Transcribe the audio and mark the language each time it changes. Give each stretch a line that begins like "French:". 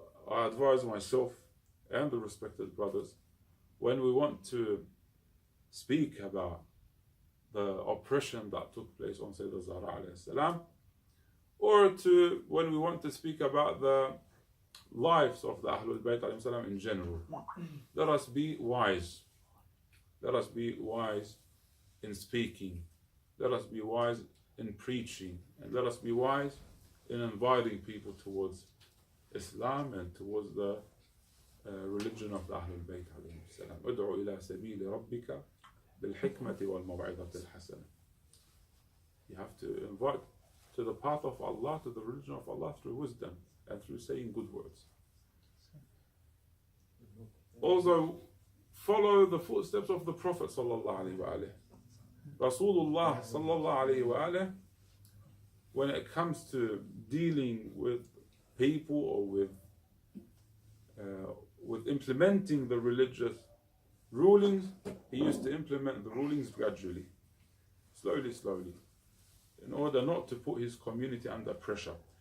English: I advise myself and the respected brothers, when we want to speak about the oppression that took place on Sayyidah Zahra alayhi salam, or when we want to speak about the lives of the Ahlul Bayt alayhi salam in general, let us be wise. Let us be wise in speaking. Let us be wise in preaching. And let us be wise in inviting people towards Islam and towards the religion of the Ahlul Bayt alayhi salam.
Arabic: ادعو إلى سبيل ربك بالحكمة والموعظة الحسنة.
English: You have to invite to the path of Allah, to the religion of Allah, through wisdom and through saying good words. Also, follow the footsteps of the Prophet sallallahu alaihi wasallam. Rasulullah sallallahu alaihi wasallam, when it comes to dealing with people or with implementing the religious rulings, he used to implement the rulings gradually, slowly, in order not to put his community under pressure.